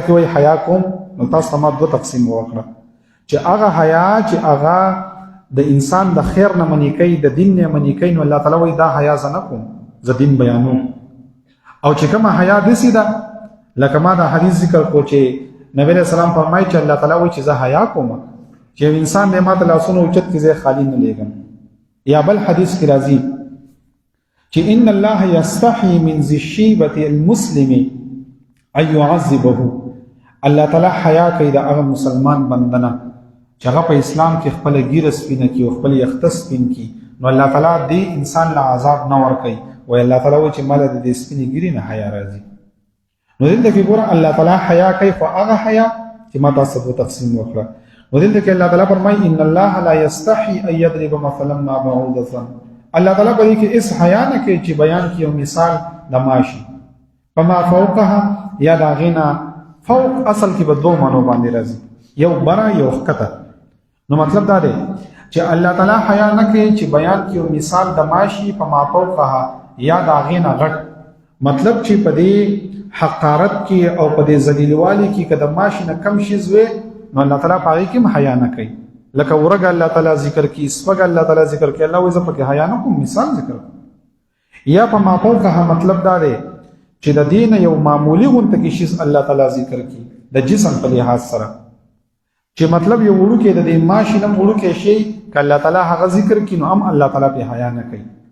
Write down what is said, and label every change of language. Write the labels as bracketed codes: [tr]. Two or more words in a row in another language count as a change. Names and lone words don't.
[ps] کې وایي حیا کوم نو تاسو ته ما دوه تقسیم وکړه چې هغه حیا چې هغه د انسان د خیر نه منې کوي د دین نه منې کوي نو الله تعالی وایي دا حیا زه نه کوم زه دین بیانوم او چې کومه حیا داسې ده لکه ما دا حدیث ذکر کو چې نبی علیہ السلام فرمایي چې الله تعالی وایي چې زه حیا کوم چې انسان دې ما ته لاسونه اوچت کړي زه خالی نه لېږم یا بل حدیث کې راځي چې [ar] ان الله یستحي من ذی الشیبة المسلم ان يعذبه [ps] الله تعالی حیا کوي د هغه مسلمان بندنه چې هغه په اسلام کې خپل ګیره سپینه کړي او خپل یخته سپین کړي نو الله تعالی دې انسان له عذاب نه ورکوي وای الله تعالی وایي چې مال د دې سپینې ګیرې نه حیا راځي. نو دلته کې ګوره الله تعالی حیا کوي، خو هغه حیا چې ما تاسو ته تقسیم وکړه. نو دلته کې الله تعالی فرمایي [ar] ان الله لا یستحي ان یضرب مثلا ما بعوضة. [ps] الله تعالی په دې کې اس حیا نه کوي چې بیان کړي یو مثال د ماشي [ar] فما فوقها، [ps] یا د هغې نه فوق اصل کې به دوه معنو باندې راځي، یو بره یو ښکته. نو مطلب دا دی چې الله تعالی حیا نه کوي چې بیان کړي یو مثال د ماشي [ar] فما فوقها [ps] یا د هغې نه غټ. مطلب چې په دې حقارت کې او په دې ذلیلوالي کې که د ماشي نه کم شیز وي نو الله تعالی په هغې کې هم حیا نه کوي. لکه ورګ الله تعالی ذکر کوي، سپږ الله تعالی ذکر کوي، الله وایي زه پکې حیا نه کوم، مثال ذکر کوم. یا په [ar] ما فوقها [ps] مطلب دا دی چې د دې نه یو معمولي غونته کې شیز الله تعالی ذکر کوي د جسم په لحاظ سره، چې مطلب یو وړوکی د دې ماشي نه وړوکی شی که الله تعالی هغه ذکر کوي نو هم الله تعالی پې حیا نه کوي.